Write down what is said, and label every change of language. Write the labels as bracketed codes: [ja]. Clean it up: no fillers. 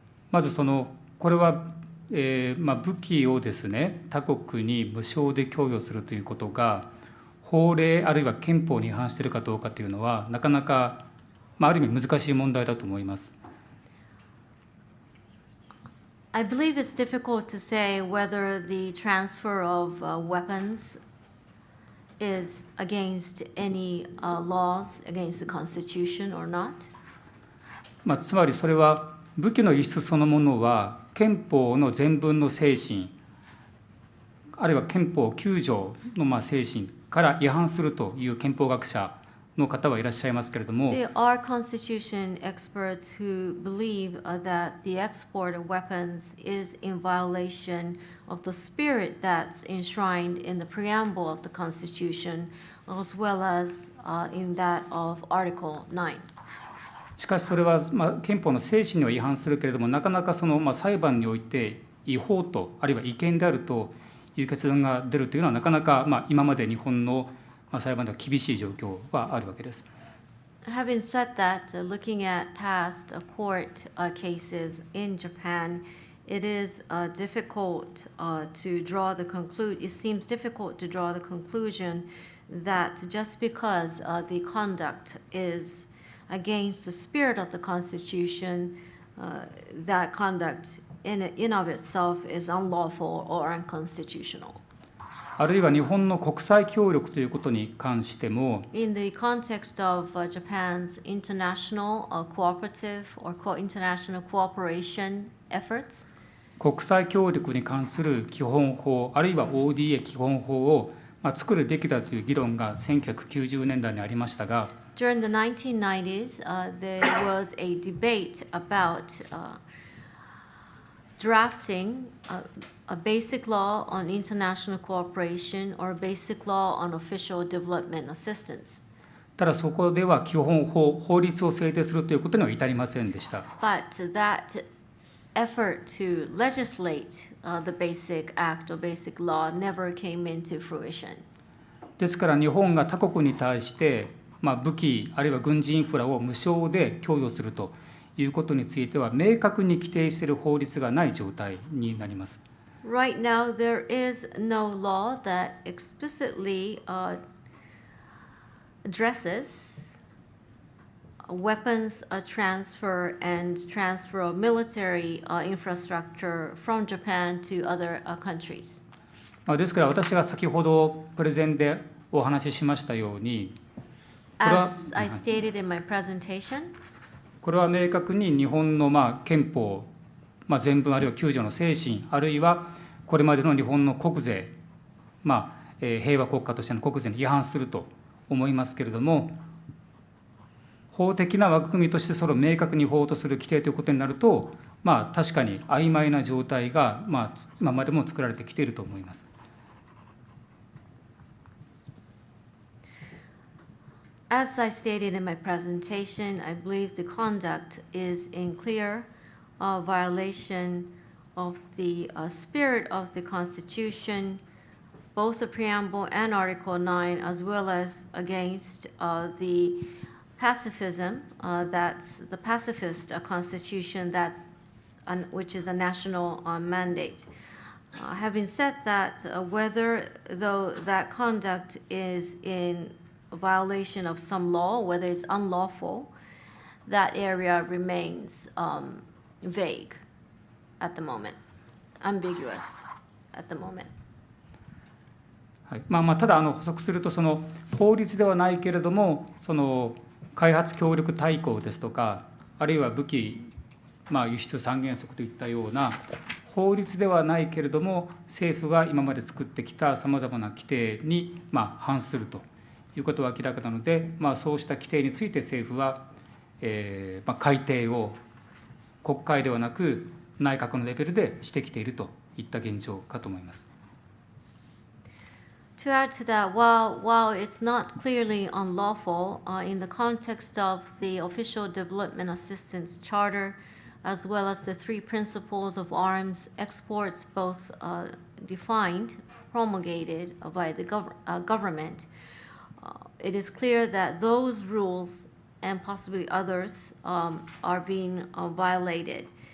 [ja] まずこれは、武器をですね、他国に無償で供与するということが法令あるいは憲法に違反しているかどうかというのはなかなか、ある意味難しい問題だと思います。 [en] I believe it's difficult to say whether the transfer of weapons is against any laws, against the Constitution or not. [ja] つまりそれは武器の輸出そのものは憲法の前文の精神あるいは憲法9条の精神から違反するという憲法学者の方はいらっしゃいますけれども、 [en] There are constitution experts who believe that the export of weapons is in violation of the spirit that's enshrined in the preamble of the Constitution, as well as in that of Article 9. [ja] しかしそれは憲法の精神には違反するけれども、なかなか裁判において違法とあるいは違憲であるという結論が出るというのはなかなか今まで日本の裁判では厳しい状況はあるわけです。 [en] Having said that, looking at past court cases in Japan, it is difficult to draw the conclusion. It seems difficult to draw the conclusion that just because the conduct is against the spirit of the Constitution, that conduct in of itself is unlawful or unconstitutional. [ja] あるいは日本の国際協力ということに関しても、 [en] In the context of Japan's international cooperative or international cooperation efforts, [ja] 国際協力に関する基本法あるいは ODA 基本法を作るべきだという議論が1990年代にありましたが、 [en] during the 1990s, there was a debate about drafting a basic law on international cooperation or a basic law on official development assistance. [ja] ただそこでは基本法、法律を制定するということには至りませんでした。 [en] But that effort to legislate the basic act or basic law never came into fruition. [ja] ですから日本が他国に対して武器あるいは軍事インフラを無償で供与するということについては明確に規定している法律がない状態になります。 [en] Right now, there is no law that explicitly addresses weapons transfer and transfer of military infrastructure from Japan to other countries. [ja] ですから私が先ほどプレゼンでお話ししましたように、 [en] As I stated in my presentation, [ja] これは明確に日本の憲法、前文あるいは9条の精神あるいはこれまでの日本の国税、平和国家としての国税に違反すると思いますけれども、法的な枠組みとしてそれを明確に法とする規定ということになると、確かに曖昧な状態が、今までも作られてきていると思います。 [en] As I stated in my presentation, I believe the conduct is in clear violation of the spirit of the Constitution, both the preamble and Article 9, as well as against the pacifism, that's the pacifist constitution which is a national mandate. Having said that, whether though that conduct is in violation of some law, whether it's unlawful, that area remains vague at the moment, ambiguous at the moment. [ja] はい、ただ補足すると、その法律ではないけれども、その開発協力大綱ですとか、あるいは武器、輸出三原則といったような法律ではないけれども、政府が今まで作ってきたさまざまな規定に反するということは明らかなので、そうした規定について政府は、改定を国会ではなく内閣のレベルでしてきているといった現状かと思います。 [en] To add to that, while it's not clearly unlawful, in the context of the Official Development Assistance Charter, as well as the 3 principles of arms exports, both defined, promulgated by the government, it is clear that those rules and possibly others are being violated.